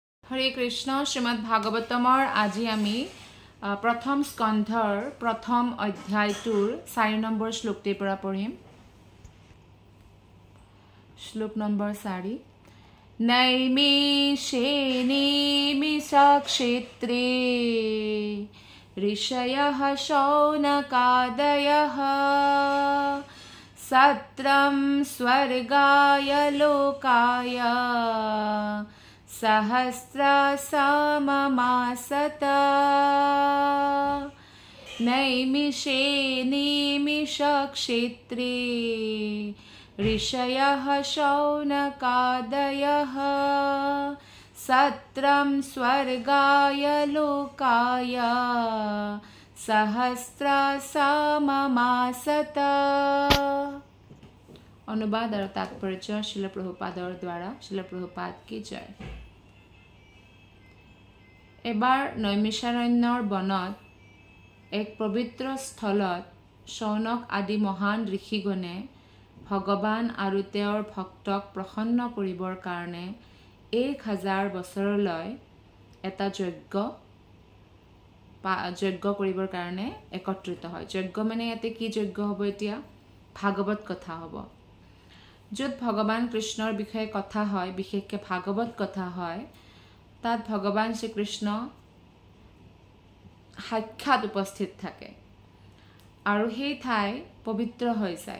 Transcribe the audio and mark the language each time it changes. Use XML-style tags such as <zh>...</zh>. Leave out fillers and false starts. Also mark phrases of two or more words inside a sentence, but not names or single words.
<as>হৰে কৃষ্ণ শ্ৰীমদ ভাগৱতমৰ আজি আমি প্ৰথম স্কন্ধৰ প্ৰথম অধ্যায়টোৰ 4 নম্বৰ শ্লোকটিৰ পৰা পঢ়িম। শ্লোক নম্বৰ 4 নৈমিষেনিমিষক্ষেত্ৰে</as> <sa>ঋষয়ः শৌনকাदयः सत्रं स्वर्गाय लोकाय सहस्रसममासत नैमिषेनिमिषक्षेत्रे ऋषयः शौनकादयः सत्रं स्वर्गाय लोकाय सहस्रसममासत।</sa> <as>অনুবাদ আৰু তাৎপৰ্য শ্ৰীল প্ৰভুপাদৰ দ্বাৰা।</as> <hi>श्रील प्रभुपाद की जय।</hi> <as>এবাৰ নৈমিষাৰণ্যৰ বনত এক পবিত্ৰ স্থলত শৌনক আদি মহান ঋষিগণে ভগৱান আৰু তেওঁৰ ভক্তক প্ৰসন্ন কৰিবৰ কাৰণে 1000 বছৰলৈ এটা যজ্ঞ কৰিবৰ কাৰণে একত্ৰিত হয়। যজ্ঞ মানে ইয়াতে কি যজ্ঞ হ'ব? এতিয়া ভাগৱত কথা হ'ব, য'ত ভগৱান কৃষ্ণৰ বিষয়ে কথা হয়, বিশেষকৈ ভাগৱত কথা হয়। তাত ভগৱান শ্ৰীকৃষ্ণ সাক্ষাৎ উপস্থিত থাকে আৰু সেই ঠাই পবিত্ৰ হৈ যায়।</as>